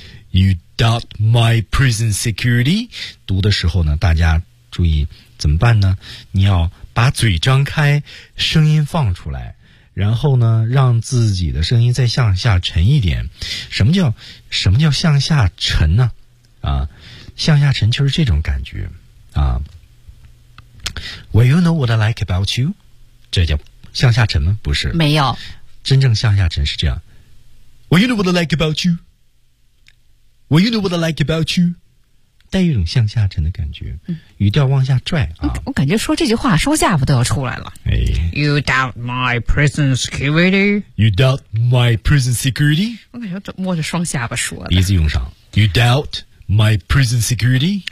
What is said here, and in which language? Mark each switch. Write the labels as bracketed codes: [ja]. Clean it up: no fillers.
[en] You doubt my prison security， [zh] 读的时候呢大家注意怎么办呢，你要把嘴张开声音放出来，然后呢让自己的声音再向下沉一点。什么叫向下沉呢啊，向下沉就是这种感觉啊。 [en] Well, you know what I like about you? [zh] 这叫向下沉吗？不是。没有。真正向下沉是这样。 [en] Well, you know what I like about you? Well, you know what I like about you? [zh] 带一种向下沉的感觉，语调往下拽啊！我感觉说这句话，说下巴都要出来了。哎 [en] ，You doubt my prison security? You doubt my prison security? [zh] 我感觉摸着双下巴说的，鼻子用上。 [en] You doubt my prison security?